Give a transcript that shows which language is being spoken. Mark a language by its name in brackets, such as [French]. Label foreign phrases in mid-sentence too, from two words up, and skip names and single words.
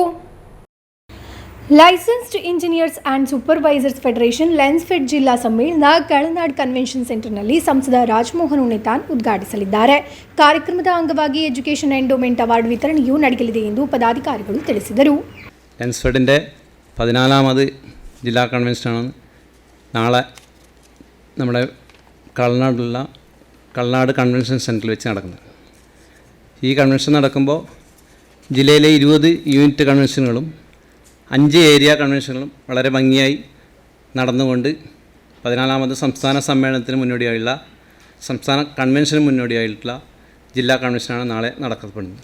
[Kannada] ಲೈಸೆನ್ಸ್ಡ್ ಇಂಜಿನಿಯರ್ಸ್ ಅಂಡ್ ಸೂಪರ್ವೈಸರ್ಸ್ ಫೆಡರೇಷನ್ ಲೆನ್ಸ್ಫೆಡ್ ಜಿಲ್ಲಾ ಸಮ್ಮೇಳನ ಕಳನಾಡ್ ಕನ್ವೆನ್ಷನ್ ಸೆಂಟರ್ನಲ್ಲಿ ಸಂಸದ ರಾಜಮೋಹನ್ ಉಣ್ಣಿತಾನ್ ಉದ್ಘಾಟಿಸಲಿದ್ದಾರೆ. ಕಾರ್ಯಕ್ರಮದ ಅಂಗವಾಗಿ [English] education endowment award [Kannada] ವಿತರಣೆಯೂ ನಡೆಯಲಿದೆ ಎಂದು ಪದಾಧಿಕಾರಿಗಳು ತಿಳಿಸಿದರು. [Malayalam] ലെൻസ്ഫെഡിൻ്റെ 14ാമത് ജില്ലാ കൺവെൻഷനാണ് നാളെ നമ്മുടെ കളനാട് കൺവെൻഷൻ സെൻറ്ററിൽ വെച്ച് നടക്കുന്നത്. ഈ കൺവെൻഷൻ നടക്കുമ്പോൾ ജില്ലയിലെ 20 യൂണിറ്റ് കൺവെൻഷനുകളും 5 ഏരിയ കൺവെൻഷനുകളും വളരെ ഭംഗിയായി നടന്നുകൊണ്ട് 14ാമത് സംസ്ഥാന സമ്മേളനത്തിന് മുന്നോടിയായുള്ള സംസ്ഥാന കൺവെൻഷന് മുന്നോടിയായിട്ടുള്ള ജില്ലാ കൺവെൻഷനാണ് നാളെ നടക്കപ്പെടുന്നത്.